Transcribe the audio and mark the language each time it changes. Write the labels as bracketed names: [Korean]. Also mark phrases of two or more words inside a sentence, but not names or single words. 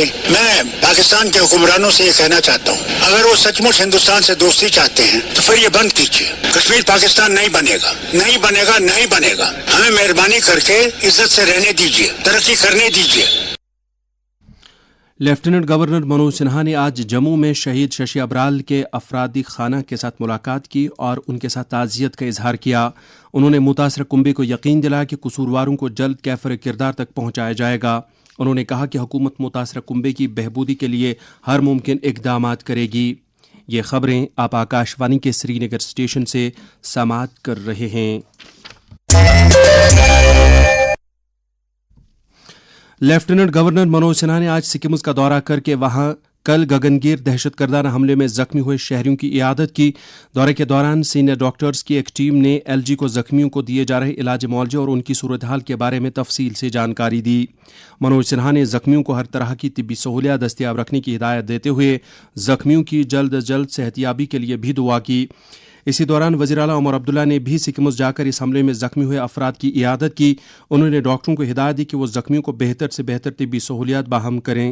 [Urdu] میں پاکستان کے حکمرانوں سے یہ کہنا چاہتا ہوں، اگر وہ سچ مچ ہندوستان سے دوستی چاہتے ہیں تو پھر یہ بند کیجیے. کشمیر پاکستان نہیں بنے گا، نہیں بنے گا، نہیں بنے گا. ہمیں مہربانی کر کے عزت سے رہنے دیجیے، ترقی کرنے دیجیے. لیفٹیننٹ گورنر منوج سنہا نے آج جموں میں شہید ششی ابرال کے افرادی خانہ کے ساتھ ملاقات کی اور ان کے ساتھ تعزیت کا اظہار کیا. انہوں نے متاثرہ کنبے کو یقین دلایا کہ قصورواروں کو جلد کیفر کردار تک پہنچایا جائے گا. انہوں نے کہا کہ حکومت متاثرہ کنبے کی بہبودی کے لیے ہر ممکن اقدامات کرے گی. یہ خبریں آپ آکاش وانی کے سری نگر اسٹیشن سے سماعت کر رہے ہیں. لیفٹیننٹ گورنر منوج سنہا نے آج سکمز کا دورہ کر کے وہاں کل گگنگیر دہشت گردانہ حملے میں زخمی ہوئے شہریوں کی عیادت کی. دورے کے دوران سینئر ڈاکٹرز کی ایک ٹیم نے ایل جی کو زخمیوں کو دیے جا رہے علاج معالجے اور ان کی صورتحال کے بارے میں تفصیل سے جانکاری دی. منوج سنہا نے زخمیوں کو ہر طرح کی طبی سہولیات دستیاب رکھنے کی ہدایت دیتے ہوئے زخمیوں کی جلد از جلد صحت یابی کے لیے بھی دعا کی. اسی دوران وزیر اعلیٰ عمر عبداللہ نے بھی سکمز جا کر اس حملے میں زخمی ہوئے افراد کی عیادت کی. انہوں نے ڈاکٹروں کو ہدایت دی کہ وہ زخمیوں کو بہتر سے بہتر طبی سہولیات فراہم کریں.